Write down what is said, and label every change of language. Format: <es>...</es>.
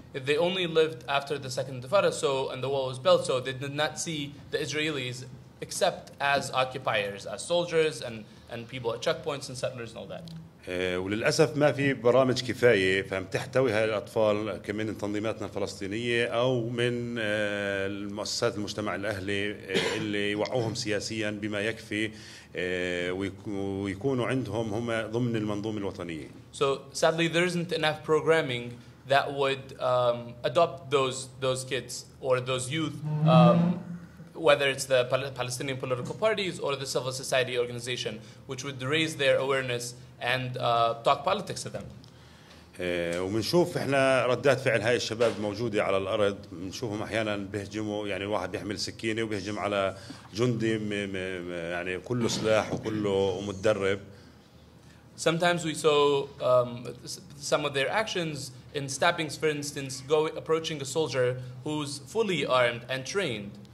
<en>If they only lived after the second Intifada, so and the wall was built, so they did not see the Israelis except as occupiers, as soldiers and people at checkpoints and settlers and all that.</en> <ar>وللأسف ما في برامج كفاية فهم تحتوي هاي الأطفال من تنظيماتنا الفلسطينية أو من المؤسسات المجتمع الأهلي اللي يوعوهم سياسيا بما يكفي ويكونوا عندهم هم ضمن المنظومة الوطنية.</ar> <en>So sadly there isn't enough programming that would adopt those kids or those youth, whether it's the Palestinian political parties or the civil society organization, which would raise their awareness and talk politics to them.</en> <ar>وبنشوف احنا ردات فعل هاي الشباب موجودة على الأرض، بنشوفهم أحيانا بيهجموا، يعني الواحد بيحمل سكينة وبيهجم على جندي يعني كله سلاح وكله متدرب.</ar> <en>Sometimes we saw some of their actions in stabbings, for instance, approaching a soldier who's fully armed and trained.</en>